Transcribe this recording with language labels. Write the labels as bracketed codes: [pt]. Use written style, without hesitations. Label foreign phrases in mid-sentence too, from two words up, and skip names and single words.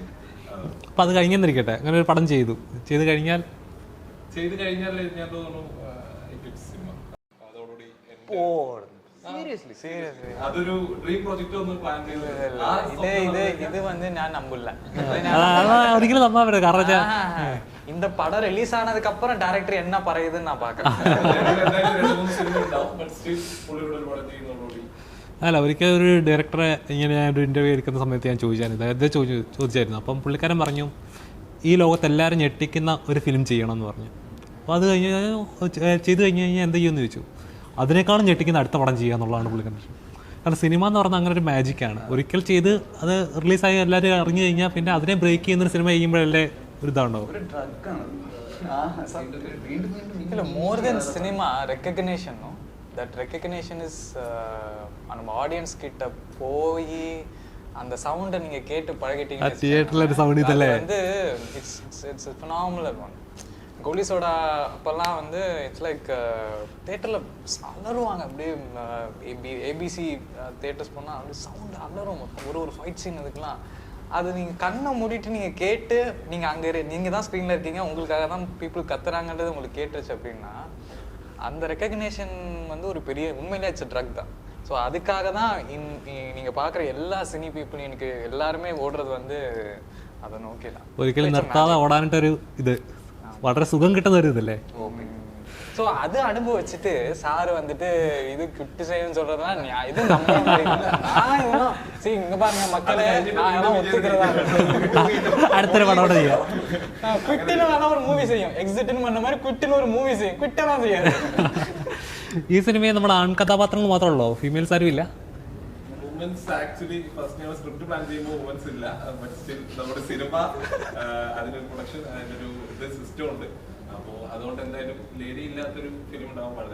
[ml] അപ്പം അത് കഴിഞ്ഞെന്നിരിക്കട്ടെ, അങ്ങനെ ഒരു പടം ചെയ്തു കഴിഞ്ഞാൽ ഞാൻ തോന്നുന്നു സിനിമ അതോടുകൂടി അതൊരു [en] dream project [ml] ഒന്ന് പ്ലാൻ ചെയ്ത് ഇത് വന്ന് ഞാൻ നമ്പില്ല. ഒരിക്കലും നമ്പാൻ പറ്റില്ല. കാരണം [ta] இந்த படம் ரிலீஸ் ஆனதுக்கு அப்புறம் டைரக்டர் என்ன പറയുதுன்னு நான் பார்க்கறேன். [ml] അല്ല, ഒരിക്കൽ ഒരു ഡയറക്ടറെ ഇങ്ങനെ ഒരു ഇൻ്റർവ്യൂ എടുക്കുന്ന സമയത്ത് ഞാൻ ചോദിച്ചായിരുന്നു. അപ്പം പുള്ളിക്കാരൻ പറഞ്ഞു ഈ ലോകത്തെല്ലാവരും ഞെട്ടിക്കുന്ന ഒരു ഫിലിം ചെയ്യണം എന്ന് പറഞ്ഞു. അപ്പോൾ അത് ചെയ്ത് കഴിഞ്ഞ് കഴിഞ്ഞാൽ എന്ത് ചെയ്യുമെന്ന് ചോദിച്ചു. അതിനേക്കാളും ഞെട്ടിക്കുന്ന അടുത്ത പടം ചെയ്യുക എന്നുള്ളതാണ് പുള്ളിക്കാരൻ. കാരണം സിനിമ എന്ന് പറഞ്ഞാൽ അങ്ങനെ ഒരു മാജിക്കാണ്. ഒരിക്കൽ ചെയ്ത് അത് റിലീസായി എല്ലാവരും അറിഞ്ഞു കഴിഞ്ഞാൽ പിന്നെ അതിനെ ബ്രേക്ക് ചെയ്യുന്നൊരു സിനിമ ചെയ്യുമ്പോഴല്ലേ ഒരു ഇതാണ്ടാവും. [en] more than cinema recognition, that recognition is [ta] நம்ம ஆடியன்ஸ் கிட்ட போய் அந்த சவுண்டை நீங்க கேட்டு பழகிட்டீங்க. தியேட்டர்ல ஒரு சவுண்ட் இதல்ல வந்து [en] it's a phenomenal one. [ta] கோலிசோடா அப்பெல்லாம் வந்து [en] it's like [ta] தியேட்டர்ல அலறுவாங்க. அப்படியே ஏபிசி தியேட்டர்ஸ் போனால் அப்படியே சவுண்ட் அலறும். ஒரு ஃபைட் சீன் இதுக்கெல்லாம் அது நீங்கள் கண்ணை மூடிட்டு நீங்கள் கேட்டு நீங்கள் அங்கே நீங்கள் தான் ஸ்க்ரீனில் இருக்கீங்க, உங்களுக்காக தான் பீப்புள் கத்துறாங்கன்றது உங்களுக்கு கேட்டுருச்சு அப்படின்னா அந்த ரெக்கக்னேஷன் வந்து ஒரு பெரிய உண்மையிலே [en] it's drug [ta] தான். ஸோ அதுக்காக தான் நீங்கள் பார்க்குற எல்லா சினி பீப்புளும் எனக்கு எல்லாருமே ஓடுறது வந்து அதை நோக்கி தான். [ml] ഒരിക്കലും നിർത്താതെ ഓടാനായിട്ടൊരു ഇത് വളരെ സുഖം കിട്ടുന്ന ഒരു ഇതല്ലേ. [ta] ஸோ அது அனுபவிச்சுட்டு சார் வந்துட்டு இது கிரிட்டிசைஸ்னு சொல்றதுலாம் இது நம்ம நான் இதெல்லாம் சரி இங்க பாருங்க மக்களே, நான் எல்லாம் ஒத்துக்கிறதா [ml] അടുത്തൊരു പടം ചെയ്യാം. [ta] குட்டின்னு வேணா ஒரு மூவி செய்யும், எக்ஸிட்னு பண்ண மாதிரி குட்டின்னு ஒரு மூவி செய்யும், குட்டெல்லாம் செய்யாது. [ml] ഈ സിനിമയിൽ നമ്മുടെ ആൺകഥാപാത്രങ്ങൾ മാത്രമേ ഉള്ളൂ, ഫീമെയിൽസ് ആരും ഇല്ല? [en] womens actually first [ml] ഞങ്ങൾ സ്ക്രിപ്റ്റ് പ്ലാൻ ചെയ്യുമ്പോൾ വുമൻസ് ഇല്ല. [en] but still [ml] നമ്മുടെ സിനിമ അതിനൊരു പ്രൊഡക്ഷൻ അതിനൊരു ഇത് സിസ്റ്റം ഉണ്ട്. അപ്പോൾ അതുകൊണ്ട് എന്തായാലും ലേഡി ഇല്ലാത്തൊരു ഫിലിം ഉണ്ടാവാൻ പാടില്ല.